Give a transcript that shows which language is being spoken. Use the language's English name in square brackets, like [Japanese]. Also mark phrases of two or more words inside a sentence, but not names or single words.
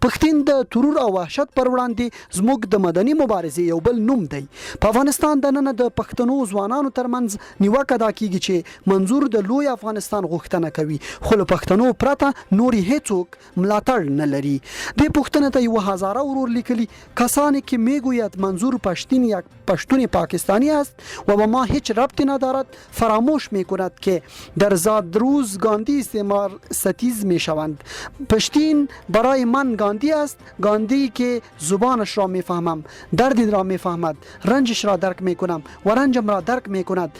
[Pashto] پښتین د ترور او وحشت پر وړاندې زموږ د مدني مبارزې یو بل نوم دی. په افغانستان دننه د پښتنو ځوانانو ترمنځ نیوکه دا کیږي چې منظور د لوی افغانستان غوښتنه کوي خو له پښتنو پرته نور هیڅوک ملاتړ نه لري. دې پوښتنه ته یو هزاره ورور لیکلی [Persian] کسان که میگوید منظور پشتین یک پشتون پاکستانی است و با ما هیچ ربطی ندارد فراموش میکند که در زادروز گاندی استعمار ستیز میشوند. پشتین برای من گاندی است، گاندی که زبانش را میفهمم، دردی را میفهمد، رنجش را درک میکنم و رنجم را درک میکند.